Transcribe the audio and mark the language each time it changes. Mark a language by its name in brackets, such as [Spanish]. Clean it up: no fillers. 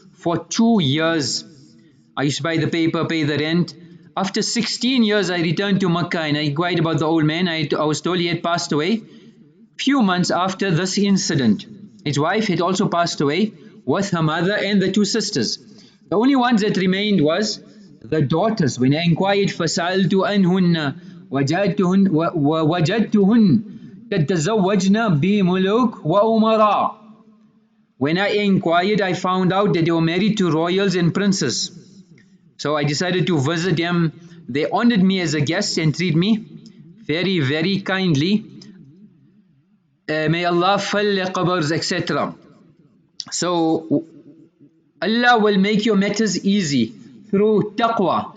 [English] for 2 years. I used to buy the paper, pay the rent. After 16 years, I returned to Makkah and I inquired about the old man. I was told he had passed away. Few months after this incident, his wife had also passed away with her mother and the two sisters. The only ones that remained was the daughters. When I inquired, [Arabic] فَسَأَلْتُ أَنْهُنَّ وَوَجَدْتُهُنْ تَتَزَوَّجْنَ بِمُلُوكٍ وَأُمَرَاءٍ. [English] When I inquired, I found out that they were married to royals and princes. So I decided to visit them. They honored me as a guest and treat me very, very kindly. May Allah fill their qabrs, etc. So Allah will make your matters easy through taqwa.